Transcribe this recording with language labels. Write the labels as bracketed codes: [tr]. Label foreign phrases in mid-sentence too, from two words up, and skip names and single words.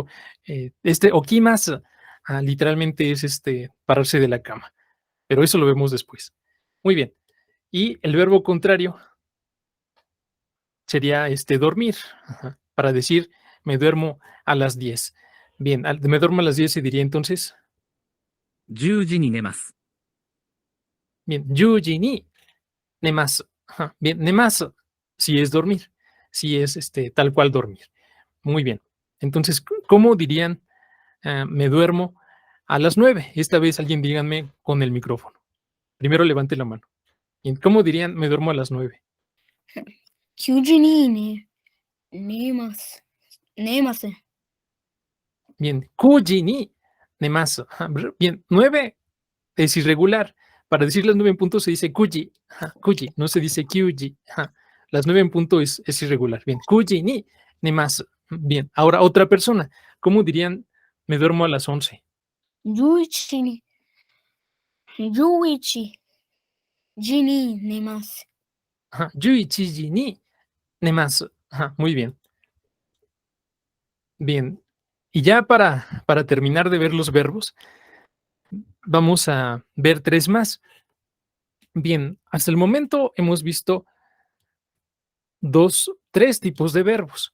[es] Okimasu, literalmente es pararse de la cama. Pero eso lo vemos después. Muy bien. Y el verbo contrario sería dormir. Ajá, para decir me duermo a las 10. Bien, me duermo a las 10 se diría entonces. [ja] 10 時に寝ます。 Bien, 10に寝ます. [es] Ajá, bien, nemasu si es dormir. Si es tal cual dormir. Muy bien. Entonces, ¿cómo dirían me duermo a las 9? Esta vez alguien díganme con el micrófono. Primero levante la mano. ¿Cómo dirían me duermo a las 9? [ja] 9 時に寝ます。寝ます。 Bien, 九時に寝ます. [es] Ajá, bien, 9 es irregular. Para decir las 9 en punto se dice kuji. Ajá, kuji, no se dice kyuji. Ajá, las 9 en punto es irregular. [ja] Bien, 九時に寝ます. [es] Bien, ahora otra persona. ¿Cómo dirían me duermo a las 11? [ja] 11 時に寝ます。 Ajá, 11時に寝ます. [es] Ajá, muy bien. Bien. Y ya para terminar de ver los verbos, vamos a ver 3 más. Bien, hasta el momento hemos visto 3 tipos de verbos.